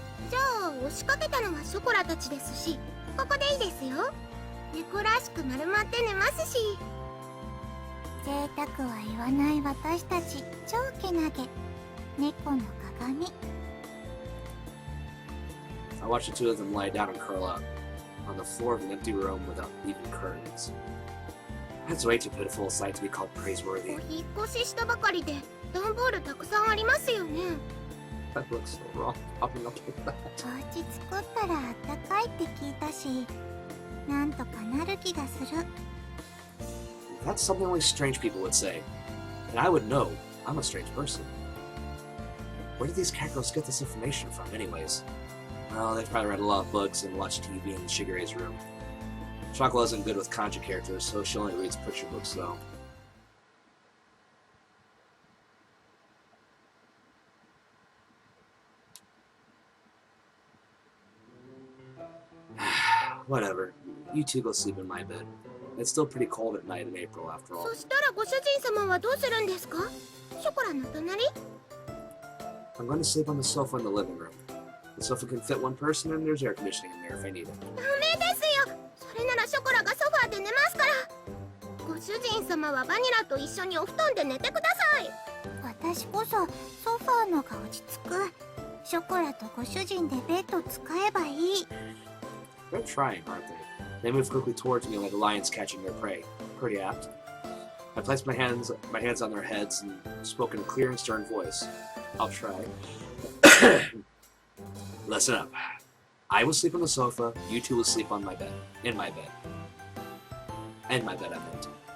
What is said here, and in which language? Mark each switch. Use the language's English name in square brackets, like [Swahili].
[Japanese] じゃあ押しかけたのはショコラたちですし、ここでいいですよ。猫らしく丸まって寝ますし。贅沢は言わない私たち超けなげ。猫の鏡。 [English] I watched the two of them lie down and curl up on the floor of an empty room without even curtains. That's way too pitiful a sight to be called praiseworthy. [Japanese] お引っ越ししたばかりで段ボールたくさんありますよね。 [English] That looks so wrong, popping up like that. [Japanese] お家作ったらあったかいって聞いたし、なんとかなる気がする。 [English] That's something only strange people would say. And I would know. I'm a strange person. Where did these Catgirls get this information from, anyways? Well, they've probably read a lot of books and watched TV in Shigure's room. Chocolate isn't good with kanji characters, so she only reads picture books, though. Whatever. You two go sleep in my bed. It's still pretty cold at night in April, after all. [Japanese] そしたらご主人様はどうするんですか？ショコラの隣？ [English] I'm going to sleep on the sofa in the living room. The sofa can fit one person, and there's air conditioning in there if I need it. [Japanese] ダメですよ。それならショコラがソファーで寝ますから。ご主人様はバニラと一緒にお布団で寝てください。私こそソファーのが落ち着く。ショコラとご主人でベッド使えばいい。 [English] They're trying, aren't they? They move quickly towards me like lions catching their prey. Pretty apt. I placed my hands on their heads and spoke in a clear and stern voice. I'll try. Listen up. I will sleep on the sofa. You two will sleep on my bed. In my bed. In my bed, I meant.